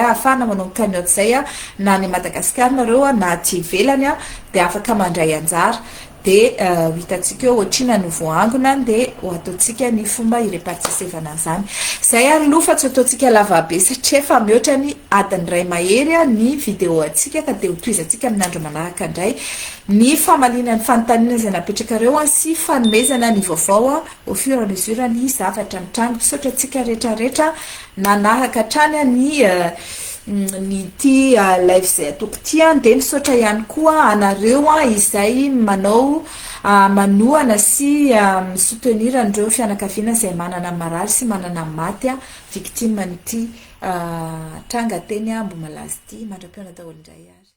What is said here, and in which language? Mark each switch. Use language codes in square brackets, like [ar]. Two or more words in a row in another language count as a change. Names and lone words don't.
[mg] ahafahana manao cagnotte zay na ny Madagasikara nareo na aty ivelany de afaka mandray anjara de hitatsika eo ohatrina ny voangona de ho ataotsika ny fomba irepartisevana zany zay aloha fa tsy ataotsika lavabe satria efa mihoatra ny adiny ray mahery ny vidéo atsika ka de ho toizantsika amin'ny andro manaraka indray ny famalinana ny fanontaniana izay napetraka reo sy fanomezana ny vaovao [fr] au fur et à mesure [mg] ny zavatra mitrango misaotra atsika rehetrarehetra nanaraka hatrany ny ty live zay ataoko ty de misaotra ihany koa anareo izay manao manohana sy soutenir andreo fianakaviana izay manana marary sy manana maty victime nyty tranga teny mbo malazy ty mandram-piona daholo indray